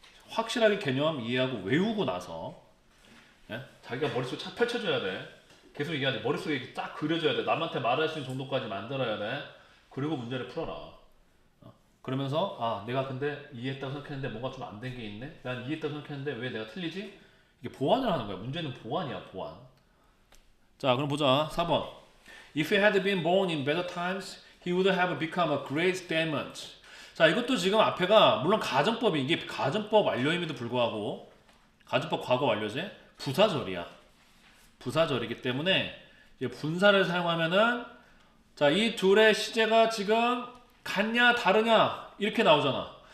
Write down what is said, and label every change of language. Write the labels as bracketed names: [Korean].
[Korean] 확실하게 개념 이해하고 외우고 나서 자기가 머릿속에 착 펼쳐줘야 돼. 계속 얘기하지. 머릿속에 딱 그려줘야 돼. 남한테 말할 수 있는 정도까지 만들어야 돼. 그리고 문제를 풀어라. 그러면서 내가 근데 이해했다고 생각했는데 뭔가 좀 안 된 게 있네. 난 이해했다고 생각했는데 왜 내가 틀리지? 이게 보완을 하는 거야. 문제는 보완이야. 보완. 자 그럼 보자. 4번. [English] If he had been born in better times, he would have become a great statesman. [Korean] 자 이것도 지금 앞에가 물론 가정법이 이게 가정법 완료임에도 불구하고 가정법 과거 완료제 부사절이야. 부사절이기 때문에 이제 분사를 사용하면은 자 이 둘의 시제가 지금 같냐 다르냐 이렇게 나오잖아.